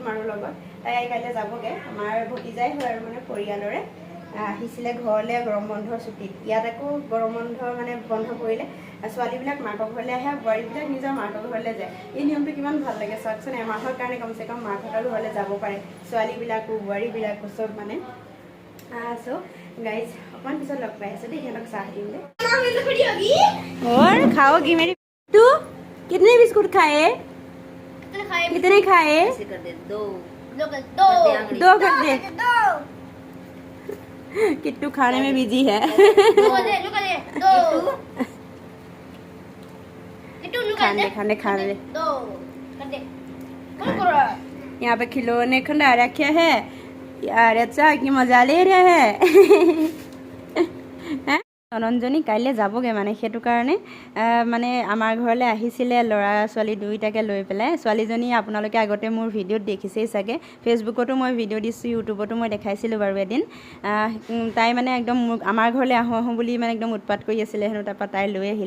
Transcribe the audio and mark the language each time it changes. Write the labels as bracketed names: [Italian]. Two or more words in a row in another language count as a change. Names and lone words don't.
[Assamese] আৰু লগত তাই কাইলৈ যাবগৈ আমাৰ ভতিজাই হয় আৰু মানে পৰিয়ালৰে আহিছিলে ঘৰলৈ গৰম বন্ধৰ ছুটীত ইয়াত আকৌ গৰম বন্ধ মানে বন্ধ কৰিলে ছোৱালীবিলাক মাকৰ ঘৰলৈ আহে বোৱাৰীবিলাক নিজৰ মাকৰ ঘৰলৈ যায় এই নিয়মটো কিমান ভাল লাগে চাওকচোন এমাহৰ কাৰণে কমচে কম মাকহঁতৰ ঘৰলৈ যাব পাৰে ছোৱালীবিলাকো বোৱাৰীবিলাকো চব মানে [English] so guys [Assamese] অকণমান পিছত লগ পাই আছোঁ দেই সিহঁতক চাহ দিম দে [Hindi] और खाओगी मेरी तू कितने बिस्कुट खाए कितने खाए दो कर दे किट्टू खाने में बिजी है खाने यहाँ पे खिलौने खंडा रखे है यार अच्छा की मजा ले रहे हैं [Assamese] ননন্দজনী কাইলৈ যাবগৈ মানে সেইটো কাৰণে মানে আমাৰ ঘৰলৈ আহিছিলে ল'ৰা ছোৱালী দুয়োটাকে লৈ পেলাই। ছোৱালীজনী আপোনালোকে আগতে মোৰ ভিডিঅ'ত দেখিছেই চাগে, ফেচবুকতো মই ভিডিঅ' দিছোঁ, ইউটিউবতো মই দেখাইছিলোঁ বাৰু এদিন। তাই মানে একদম আমাৰ ঘৰলৈ আহোঁ আহোঁ বুলি মানে একদম উৎপাত কৰি আছিলে হেনো, তাৰপৰা তাই লৈ আহিলে।